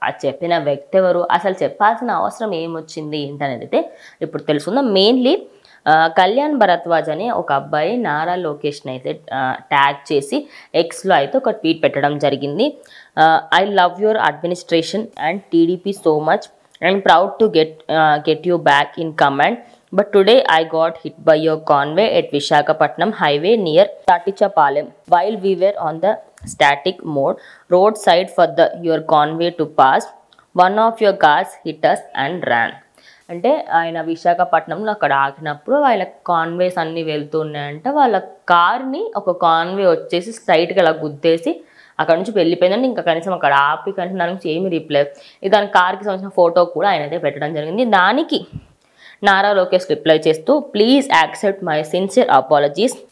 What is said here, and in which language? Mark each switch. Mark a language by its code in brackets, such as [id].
[te] ఆ చెప్పిన వ్యక్తి ఎవరు, అసలు చెప్పాల్సిన అవసరం ఏమొచ్చింది ఏంటనేది అయితే ఇప్పుడు తెలుసుకుందాం. మెయిన్లీ కళ్యాణ్ భరద్వాజ్ అనే ఒక అబ్బాయి నారా లోకేష్ని అయితే ట్యాగ్ చేసి ఎక్స్లో అయితే ఒక ట్వీట్ పెట్టడం జరిగింది. [en] I love your administration and TDP so much. I'm proud to get you back in command. But today I got hit by your convoy at Visakhapatnam highway near Tatichapalem while we were on the static mode roadside for your convoy to pass. One of your cars hit us and ran. [te] అంటే ఆయన విశాఖపట్నంలో అక్కడ ఆగినప్పుడు వాళ్ళ కాన్వేస్ అన్నీ వెళ్తున్నాయంట. వాళ్ళ కార్ని ఒక కాన్వే వచ్చేసి స్ట్రైట్గా అలా గుద్దేసి అక్కడ నుంచి వెళ్ళిపోయిందంటే ఇంకా కనీసం అక్కడ ఆపి కనీసం దాని నుంచి ఏమి రిప్లై. దాని కార్కి సంబంధించిన ఫోటో కూడా ఆయన అయితే పెట్టడం జరిగింది. దానికి నారా లోకేష్ రిప్లై చేస్తూ [en] Please accept my sincere apologies.